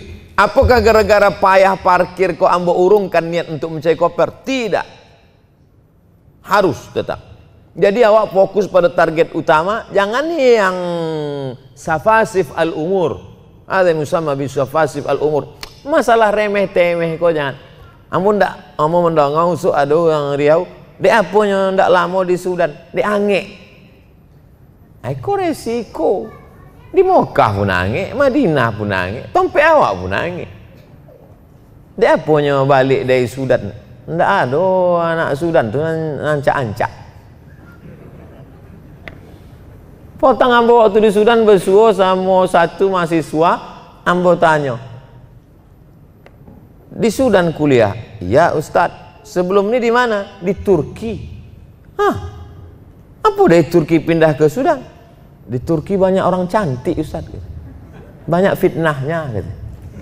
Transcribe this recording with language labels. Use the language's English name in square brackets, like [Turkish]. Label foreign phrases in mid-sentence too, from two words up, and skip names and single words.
[Indonesian] Apakah gara-gara payah parkir kok ambo urungkan niat untuk mencari koper? Tidak. Harus tetap. Jadi awak fokus pada target utama, jangan yang [Arabic] سفاسف الأمور. [Indonesian] Ada yang sama bisa [Arabic] سفاسف الأمور. [Indonesian] Masalah remeh temeh kok jangan. [Minangkabau] Amun ndak amo mendongong usuk ada orang Riau, dek apanya ndak lama di Sudan, dek angek. Eko resiko. Di Mekah pun angek, Madinah pun angek, tompe awak pun angek. Dek apanya balik dari Sudan? Ndak ada anak Sudan tu ancak-ancak. [Indonesian] Potong ambo waktu di Sudan bersuah sama satu mahasiswa, ambo tanya, di Sudan kuliah? Ya Ustadz, sebelum ini di mana? Di Turki. Hah? Apa dari Turki pindah ke Sudan? Di Turki banyak orang cantik Ustadz, banyak fitnahnya gitu.